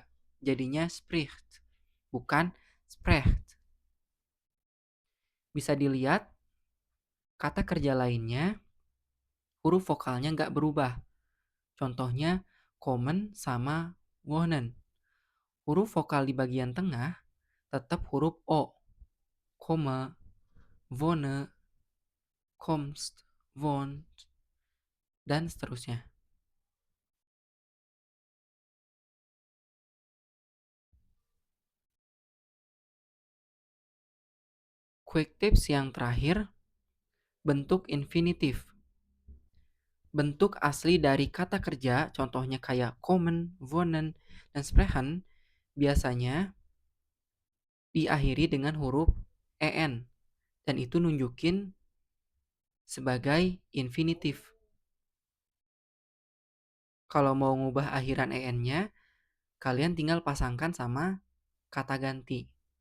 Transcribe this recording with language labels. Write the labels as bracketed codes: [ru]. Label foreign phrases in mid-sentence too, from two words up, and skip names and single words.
[id] Jadinya spricht, bukan sprecht. Bisa dilihat, kata kerja lainnya, huruf vokalnya nggak berubah. Contohnya, kommen sama wohnen. Huruf vokal di bagian tengah tetap huruf O. [de] Komme, wohne, kommst, wohnt, [id] dan seterusnya. [en] Quick tips [id] yang terakhir, bentuk infinitif. Bentuk asli dari kata kerja, contohnya kayak [de] kommen, wohnen, [id] dan sprechen, biasanya diakhiri dengan huruf en. Dan itu nunjukin sebagai infinitif. Kalau mau ngubah akhiran en-nya, kalian tinggal pasangkan sama kata ganti.